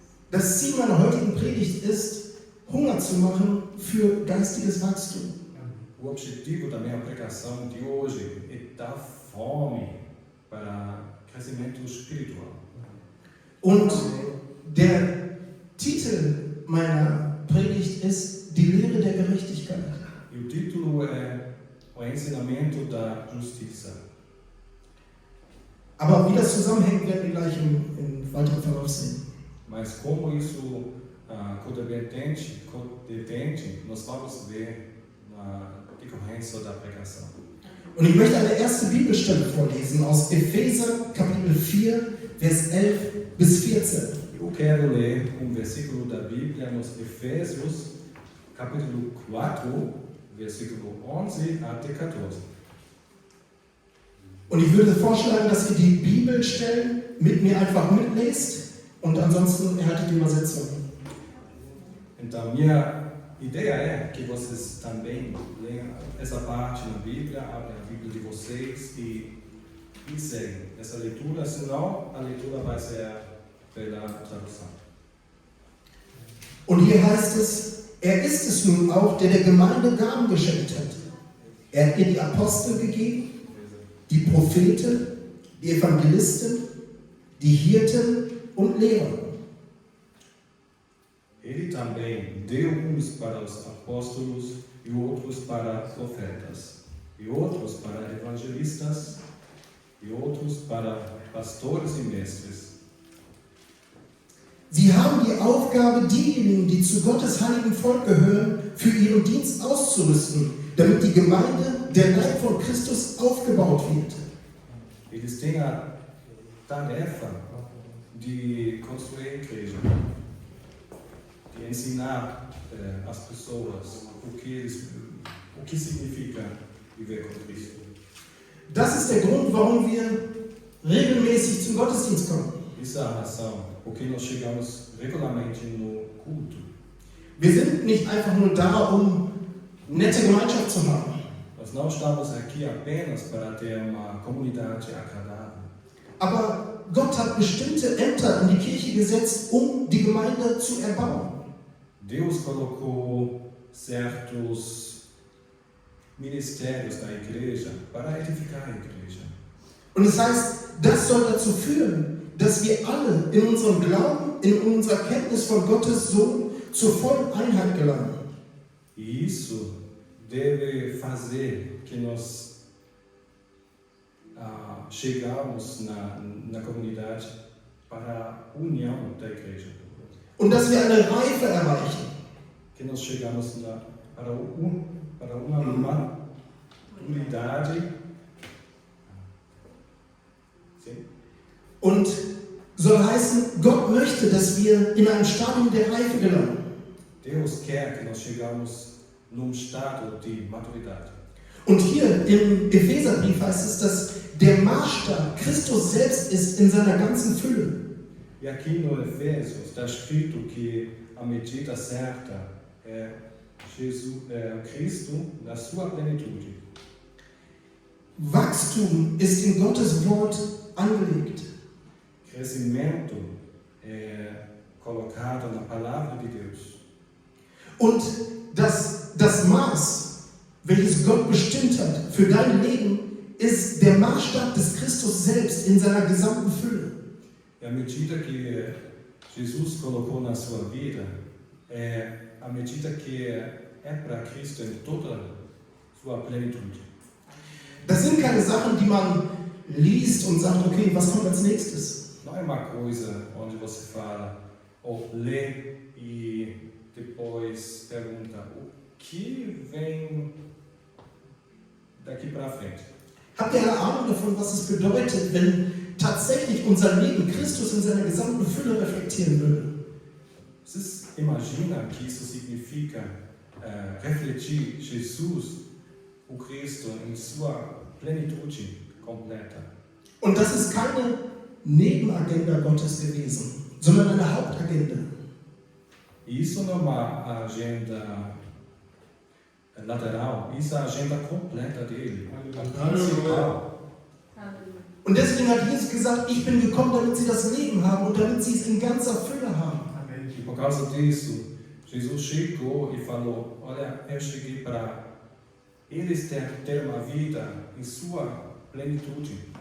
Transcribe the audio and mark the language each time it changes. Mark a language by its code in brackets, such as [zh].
[de] Das Ziel meiner heutigen Predigt ist, Hunger zu machen für geistiges Wachstum. [pt] O objetivo da minha pregação de hoje é dar fome para crescimento espiritual. [de] Und der Titel meiner Predigt ist Die Lehre der Gerechtigkeit. [pt] E o título é O Ensinamento da Justiça. [de] Aber wie das zusammenhängt, werden wir gleich im weiteren Verlauf sehen. [pt] Mas como isso codependente, nós vamos ver na decorrência da pregação. [de] Und ich möchte eine erste Bibelstelle vorlesen aus Epheser Kapitel 4, Vers 11 bis 14. [pt] Eu quero ler versículo da Bíblia nos Efésios, capítulo 4, versículo 11 até 14. [de] Und ich würde vorschlagen, dass ihr die Bibelstellen mit mir einfach mitlest und ansonsten erhaltet die Übersetzung. [pt] Então, minha ideia é que vocês também leiam essa parte na Bíblia, abrem a Bíblia de vocês e seguem essa leitura, senão a leitura vai ser pela tradução. [de] Und hier heißt es, er ist es nun auch, der der Gemeinde Gaben geschenkt hat. Er hat ihr die Apostel gegeben, die Propheten, die Evangelisten, die Hirten und Lehrer. [pt] Ele também deu uns para os apóstolos e outros para profetas, e outros para evangelistas, e outros para pastores e mestres. [de] Sie haben die Aufgabe, diejenigen, die zu Gottes heiligen Volk gehören, für ihren Dienst auszurüsten, damit die Gemeinde, der Leib von Christus, aufgebaut wird. [pt] Eles têm a tarefa de construir a igreja, de ensinar as pessoas o que significa viver com Cristo. [de] Das ist der Grund, warum wir regelmäßig zum Gottesdienst kommen. [pt] Isso é a razão porque nós chegamos regularmente no culto. [de] Wir sind nicht einfach nur da, um nette Gemeinschaft zu haben. [pt] Nós não estamos aqui apenas para ter uma comunidade agradável. [de] Aber Gott hat bestimmte Ämter in die Kirche gesetzt, um die Gemeinde zu erbauen. [pt] Deus colocou certos ministérios da igreja para edificar a igreja. [de] Und es heißt, das soll dazu führen, dass wir alle in unserem Glauben, in unserer Kenntnis von Gottes Sohn zur vollen Einheit gelangen. [pt] E isso deve fazer que nós chegamos na comunidade para a união da igreja. [de] Und dass wir eine Reife erreichen. [pt] Que nós chegamos para uma unidade. Sim. [de] Und soll heißen, Gott möchte, dass wir in ein Stadium der Reife gelangen. [pt] Deus quer que nós chegamos num estado de maturidade. [de] Und hier im Epheserbrief heißt es, dass der Maßstab Christus selbst ist in seiner ganzen Fülle. [pt] E aqui no Efésios está escrito que a medida certa é Cristo na sua plenitude. [de] Wachstum ist in Gottes Wort angelegt. [pt] Crescimento é colocado na palavra de Deus. [de] Und das Maß, welches Gott bestimmt hat für dein Leben, ist der Maßstab des Christus selbst in seiner gesamten Fülle. [pt] E a medida que Jesus colocou na sua vida é a medida que é para Cristo em toda sua plenitude. [de] Das sind keine Sachen, die man liest und sagt, okay, was kommt als nächstes? [pt] Não é uma coisa onde você fala ou lê e depois pergunta o que vem daqui para frente. [de] Habt ihr eine Ahnung davon, was es bedeutet, wenn tatsächlich unser Leben Christus in seiner gesamten Fülle reflektieren würde? [pt] Vocês imaginam que isso significa refletir Jesus, o Cristo, em sua plenitude completa? [de] Und das ist keine Nebenagenda Gottes gewesen, sondern eine Hauptagenda. [pt] E isso não é uma agenda lateral, isso é a agenda completa dele, a principal. [de] Und deswegen hat Jesus gesagt, ich bin gekommen, damit sie das Leben haben und damit sie es in ganzer Fülle haben. [pt] E por causa disso, Jesus chegou e falou, olha, eu cheguei para eles ter uma vida em sua plenitude.